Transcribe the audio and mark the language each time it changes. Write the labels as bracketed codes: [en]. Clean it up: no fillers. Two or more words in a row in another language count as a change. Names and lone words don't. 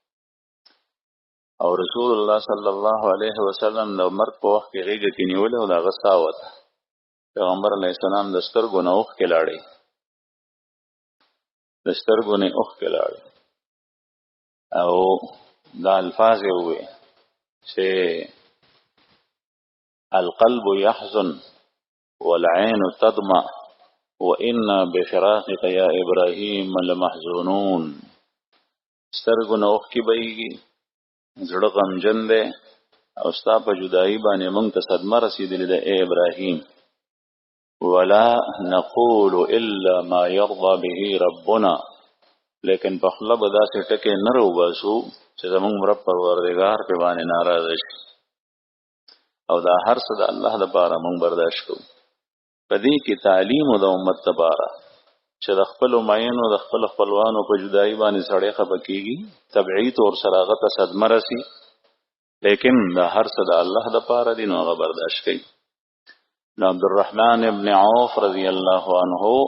[ps] او رسول الله صلی الله علیه وسلم د مرګ په وخت کې غیږ کې نیول او دا غسا وته پیغمبر علیه السلام د سترګو نه اوښ کې لاړې د سترګو نه اوښ کې لاړې او دا الفاظ یې وې چې [ar] القلب يحزن والعين تدمع وإنا بفراقك يا إبراهيم لمحزونون [ps] سترګو نه اوښ کې بهیږي زړه غمجن دی او ستا په جدایي باندې موږ ته صدمه رسېدلې ده اے ابراهیم [ar] ولا نقول الا ما يرضى به ربنا [ps] لیکن په خپله به داسې ټکې نه راوباسو چې زموږ رب پروردګار پې باندې ناراضه شي او دا هر څه د الله دپاره موږ برداشت کوو په دې کې تعلیم د امت دپاره چې د خپلو مینو د خپل خپلوانو په جدایي باندې سړی خفه کېږي طبعي طور سره هغه ته صدمه رسي لیکن دا هر څه د الله دپاره دي نو هغه برداشت کوي نو عبدالرحمن ابن عوف رضی الله عنه